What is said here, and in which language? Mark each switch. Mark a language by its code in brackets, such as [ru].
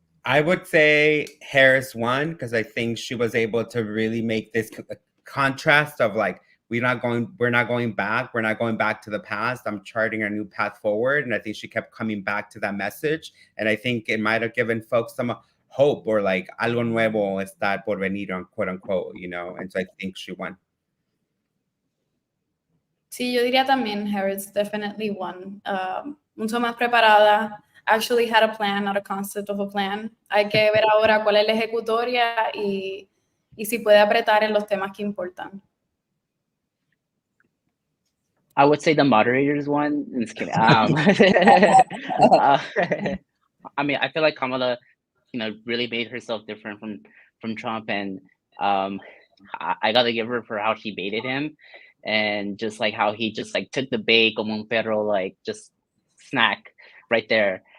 [en] I would say Harris won because I think she was able to really make this contrast of like we're not going back to the past. I'm charting a new path forward, and I think she kept coming back to that message, and I think it might have given folks some hope or like [es] algo nuevo está por venir, [en] quote unquote, you know. And so I think she won. [es] Sí, yo diría también Harris [en] definitely won. [es] Mucho más preparada. [en] Actually had a plan, not a concept of a plan. [es] Hay que ver ahora cuál es la ejecutoria y si puede apretar en los temas que importan. [en] I would say the moderators won. I'm just kidding. I mean, I feel like Kamala, really made herself different from Trump, and I gotta give her for how she baited him, and just like how he just like took the bait [es] como un perro, [en] like just snack right there.